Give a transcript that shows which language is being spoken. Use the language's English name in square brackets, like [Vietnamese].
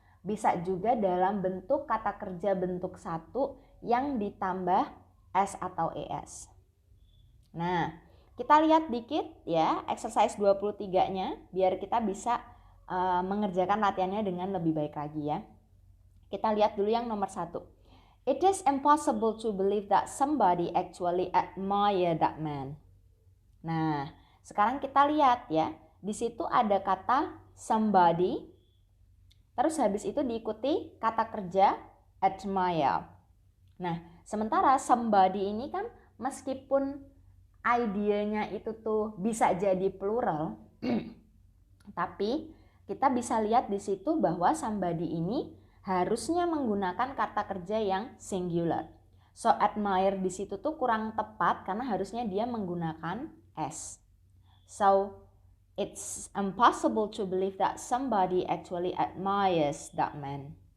[Indonesian] Bisa juga dalam bentuk kata kerja bentuk satu yang ditambah s atau es. Nah, kita lihat dikit ya exercise 23-nya biar kita bisa mengerjakan latihannya dengan lebih baik lagi ya. Kita lihat dulu yang nomor 1. [English] It is impossible to believe that somebody actually admire that man. [Indonesian] Nah, sekarang kita lihat ya. Di situ ada kata somebody. Terus habis itu diikuti kata kerja admire. Nah, sementara somebody ini kan meskipun idenya itu tuh bisa jadi plural, tapi kita bisa lihat di situ bahwa somebody ini harusnya menggunakan kata kerja yang singular. So admire di situ tuh kurang tepat karena harusnya dia menggunakan s. [English] So it's impossible to believe that somebody actually admires that man.